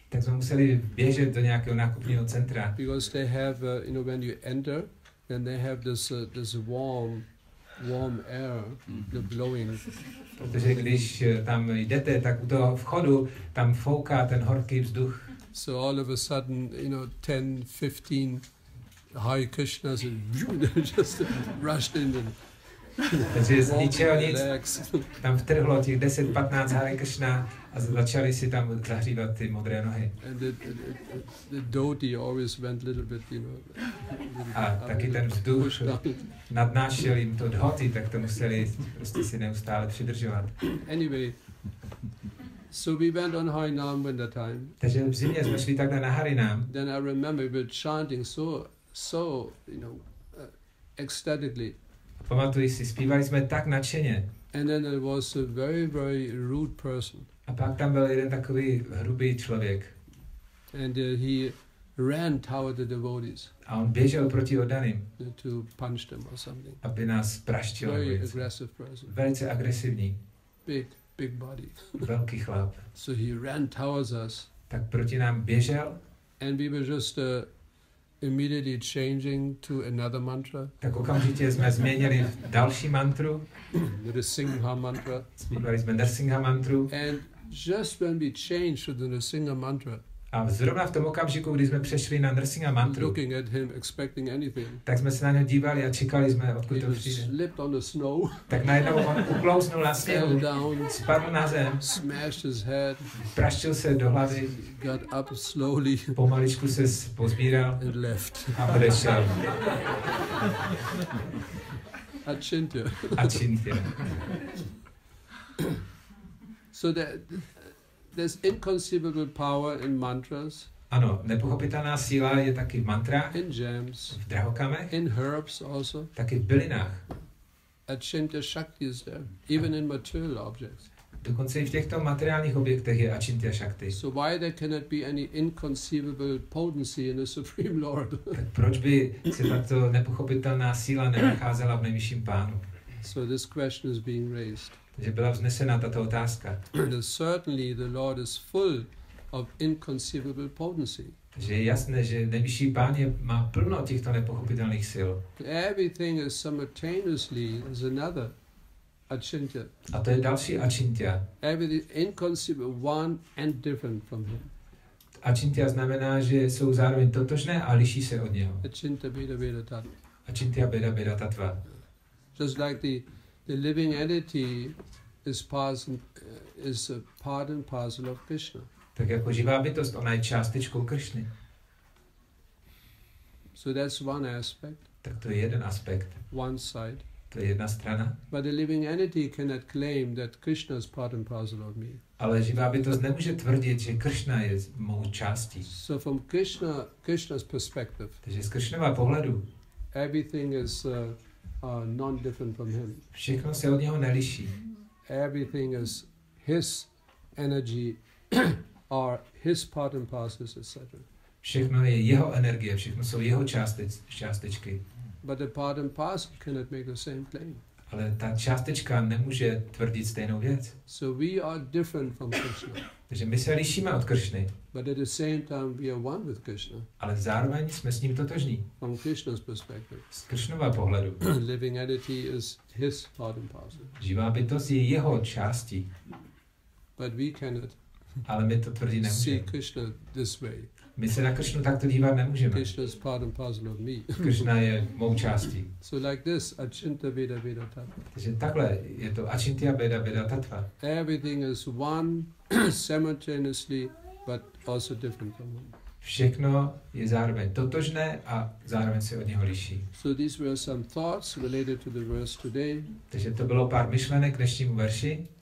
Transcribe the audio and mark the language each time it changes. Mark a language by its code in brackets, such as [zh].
[cs] Tak jsme museli běžet do nějakého nákupního centra. [en] Because they have, when you enter, then they have this warm air, the blowing. [cs] Protože když tam jdete, tak u toho vchodu tam fouká ten horký vzduch. [en] So all of a sudden, 10, 15 Hare Krishnas just rushed in and [cs] takže z ničeho nic tam vtrhlo těch 10-15 Hare Krishna a začali si tam zahřívat ty modré nohy. [en] And the dhoti always went little bit, [cs] a taky ten vzduch nadnášel jim to dhoti, tak to museli prostě si neustále přidržovat. [en] Anyway, so we went on Harinam winter time. [cs] Takže v zimě jsme šli takhle na Harinam. [en] Then I remember we were chanting so ecstatically. [cs] Pamatuji si, zpívali jsme tak nadšeně. [en] And then there was a very, very rude person. [cs] A pak tam byl jeden takový hrubý člověk. [en] And ran toward the devotees. [cs] A on běžel proti oddaným, [en] To punch them or something. [cs] aby nás praštil. [en] Very aggressive person. [cs] Velice agresivní. [en] Big body. [cs] Velký chlap. [en] So he ran towards us. [cs] Tak proti nám běžel. [en] And we were just immediately changing to another mantra. [cs] Tak okamžitě jsme změnili další mantru. [en] The Singha mantra. [cs] Zpívali jsme Nrsimha mantru. [en] And just when we changed to the Nrsimha mantra, [cs] a zrovna v tom okamžiku, kdy jsme přešli na Nrsimha mantru, [en] looking at him, expecting anything, [cs] tak jsme se na něj dívali a čekali jsme, odkud to přijde. [en] Slipped on the snow. [cs] Tak najednou on uklouznul na sněhu, spadl na zem, [en] smashed his head, [cs] praštil se do hlavy, [en] got up slowly, [cs] pomaličku se pozbíral [en] and left. [cs] a odešel. [sa] Achintya. Achintya. [en] So there's inconceivable power in mantras. [cs] Ano, nepochopitelná síla je taky v mantrách, [en] in gems, [cs] v drahokamech, [en] in herbs also. [cs] taky v bylinách. [en] Achintya Shakti is there, even in material objects. [cs] Dokonce i v těchto materiálních objektech je Achintya Shakti. [en] So why there cannot be any inconceivable potency in the Supreme Lord? [cs] Tak proč by se tato nepochopitelná síla nenacházela v nejvyšším pánu? [en] So this question is being raised. [cs] Takže byla vznesena tato otázka. [en] Certainly the Lord is full of inconceivable potency. [cs] Takže je jasné, že nejvyšší pán má plno těchto nepochopitelných sil. [en] Everything is simultaneously as another Achintya. [cs] A to je další Achintya. [en] Everything inconceivable, one and different from him. [cs] Achintya znamená, že jsou zároveň totožné a liší se od něho. [sa] Achintya Veda Veda Tattva. Achintya Veda Veda Tattva. [en] Just like the living entity is a part and parcel of Krishna. [cs] Tak jako živá bytost, ona je částečkou Krišny. [en] So that's one aspect. [cs] Tak to je jeden aspekt. [en] One side. [cs] To je jedna strana. [en] But the living entity cannot claim that Krishna is part and parcel of me. [cs] Ale živá bytost nemůže tvrdit, že Kršna je mou částí. [en] So from Krishna's perspective, [cs] takže z Kršnova pohledu, [en] everything is non-different from him. [cs] Všechno se od něho neliší. [en] Everything is his energy or his part and parcels, etc. [cs] Všechno je jeho energie, všechno jsou jeho částečky. [en] But the part and parcel cannot make the same claim. [cs] Ale ta částečka nemůže tvrdit stejnou věc. [en] So we are different from Krishna. [cs] Takže my se lišíme od Kršny. [en] But at the same time we are one with Krishna. [cs] Ale zároveň jsme s ním totožní. [en] From Krishna's perspective. [cs] Z Kršnova pohledu. [en] Living entity is his part and parcel. [cs] Živá bytost je jeho částí. [en] But we cannot. [cs] Ale my to tvrdit nemůžeme. [en] See Krishna this way. [cs] My se na Kršnu takto dívat nemůžeme. [en] Krishna is part and parcel of me. [cs] Kršna je mou částí. [en] So like this, [sa] Achintya Veda Veda Tattva. [cs] Takže takhle je to [sa] Achintya Veda Veda Tattva. [en] Everything is one simultaneously, but also different from him. [cs] Všechno je zároveň totožné a zároveň se od něho liší. [en] So these were some thoughts related to the verse today. [cs] Takže to bylo pár myšlenek k dnešnímu verši.